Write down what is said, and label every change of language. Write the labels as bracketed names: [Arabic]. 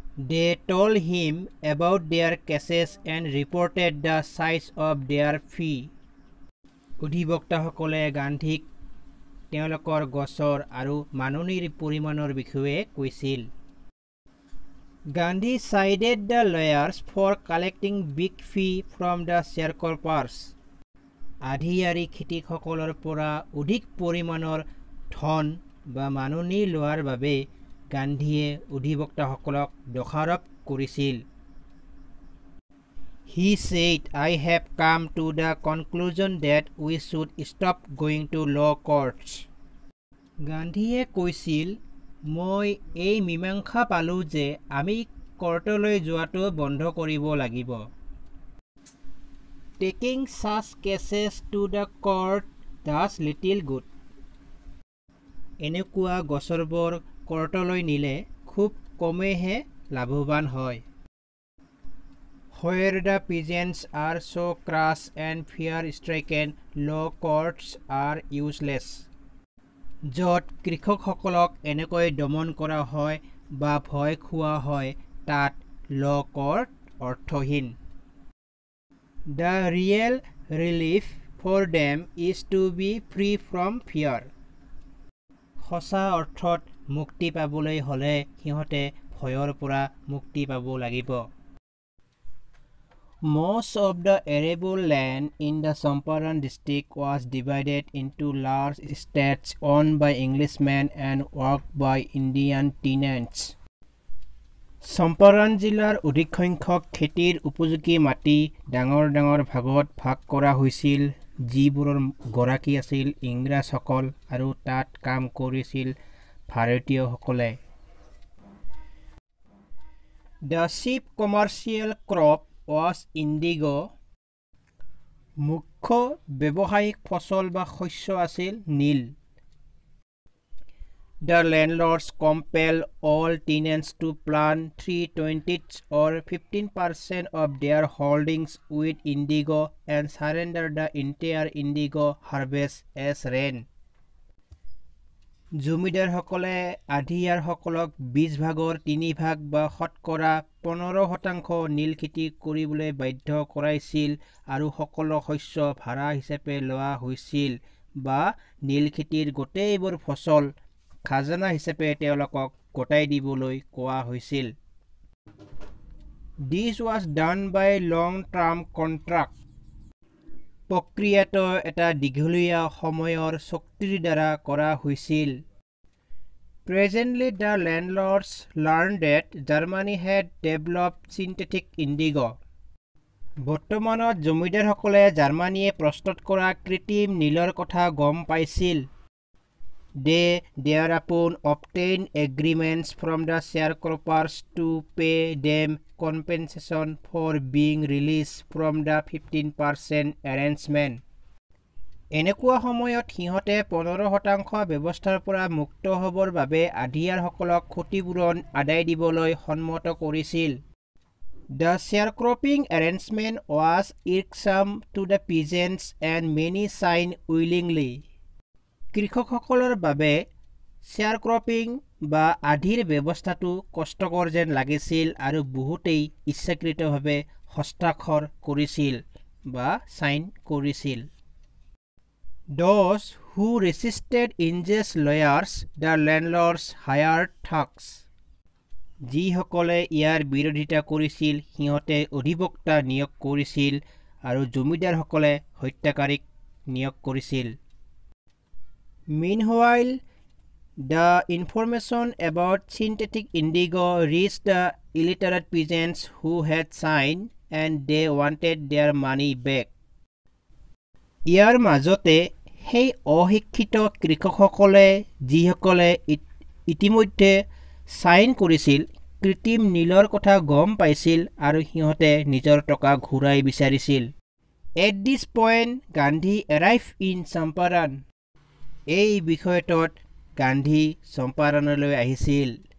[English] They told him about their cases and reported the size of their fee. [Assamese] অধিবক্তাসকলে গান্ধীক তেওঁলোকৰ গোচৰ আৰু মাননিৰ পৰিমাণৰ বিষয়ে কৈছিল। [English] Gandhi cited the lawyers for collecting big fee from the sharecroppers. [Assamese] আধিয়াৰী খেতিকসকলৰ পৰা অধিক পৰিমাণৰ ধন বা মাননি লোৱাৰ বাবে গান্ধীয়ে অধিবক্তাসকলক দোষাৰোপ কৰিছিল। [English] He said, I have come to the conclusion that we should stop going to law courts. [Assamese] গান্ধীয়ে কৈছিল, মই এই মীমাংসা পালোঁ যে আমি কোৰ্টলৈ যোৱাটো বন্ধ কৰিব লাগিব। [English] Taking such cases to the court does little good. [Assamese] এনেকুৱা গোচৰবোৰ কোৰ্টলৈ নিলে খুব কমেহে লাভৱান হয়। [English] Where the peasants are so crushed and fear-stricken, law courts are useless. [Assamese] য'ত কৃষকসকলক এনেকৈ দমন কৰা হয় বা ভয় খোৱা হয় তাত [English] law court [Assamese] অৰ্থহীন। [English] The real relief for them is to be free from fear. [Assamese] সঁচা অৰ্থত মুক্তি পাবলৈ হ'লে সিহঁতে ভয়ৰ পৰা মুক্তি পাব লাগিব। [English] Most of the arable land in the Champaran district was divided into large estates owned by Englishmen and worked by Indian tenants. [Assamese] Champaran জিলাৰ অধিক সংখ্যক খেতিৰ উপযোগী মাটি ডাঙৰ ডাঙৰ ভাগত ভাগ কৰা হৈছিল, যিবোৰৰ গৰাকী আছিল ইংৰাজসকল আৰু তাত কাম কৰিছিল ভাৰতীয়সকলে। [English] The chief commercial crop was indigo. [Assamese] মুখ্য ব্যৱসায়িক ফসল বা শস্য আছিল নীল। [English] The landlords compelled all tenants to plant 3/20 or 15% of their holdings with indigo and surrender the entire indigo harvest as rent. [Assamese] জমিদাৰসকলে আধিয়াৰসকলক 20 ভাগৰ 3 ভাগ বা শতকৰা 15% নীল খেতি কৰিবলৈ বাধ্য কৰাইছিল আৰু সকলো শস্য ভাড়া হিচাপে লোৱা হৈছিল বা নীল খেতিৰ গোটেইবোৰ ফসল খাজনা হিচাপে তেওঁলোকক গতাই দিবলৈ কোৱা হৈছিল। [English] This was done by long-term contract. [Assamese] প্ৰক্ৰিয়াটো এটা দীঘলীয়া সময়ৰ চুক্তিৰ দ্বাৰা কৰা হৈছিল। [English] Presently the landlords learned that Germany had developed synthetic indigo. [Assamese] বৰ্তমানত জমিদাৰসকলে জাৰ্মানীয়ে প্ৰস্তুত কৰা কৃত্ৰিম নীলৰ কথা গম পাইছিল। [English] They thereupon obtained agreements from the sharecroppers to pay them compensation for being released from the 15% arrangement. [Assamese] এনেকুৱা সময়ত সিহঁতে 15% ব্যৱস্থাৰ পৰা মুক্ত হ'বৰ বাবে আধিয়াৰসকলক ক্ষতিপূৰণ আদায় দিবলৈ সন্মত কৰিছিল। [English] The sharecropping arrangement was irksome to the peasants and many signed willingly. [Assamese] কৃষকসকলৰ বাবে sharecropping বা আধিৰ ব্যৱস্থাটো কষ্টকৰ যেন লাগিছিল আৰু বহুতেই ইচ্ছাকৃতভাৱে হস্তাক্ষৰ কৰিছিল বা সাইন কৰিছিল। [English] Those who resisted unjust lawyers, the landlords hired thugs. [Assamese] যিসকলে ইয়াৰ বিৰোধিতা কৰিছিল সিহঁতে অধিবক্তা নিয়োগ কৰিছিল আৰু জমিদাৰসকলে হত্যাকাৰীক নিয়োগ কৰিছিল। [English] Meanwhile, the information about synthetic indigo reached the illiterate peasants who had signed and they wanted their money back. [Assamese] ইয়াৰ মাজতে সেই অশিক্ষিত কৃষকসকলে যিসকলে ইতিমধ্যে সাইন কৰিছিল কৃত্ৰিম নীলৰ কথা গম পাইছিল আৰু সিহঁতে নিজৰ টকা ঘূৰাই বিচাৰিছিল। [English] At this point, Gandhi arrived in Champaran. [Assamese] এই বিষয়টোত গান্ধী চম্পাৰণলৈ আহিছিল।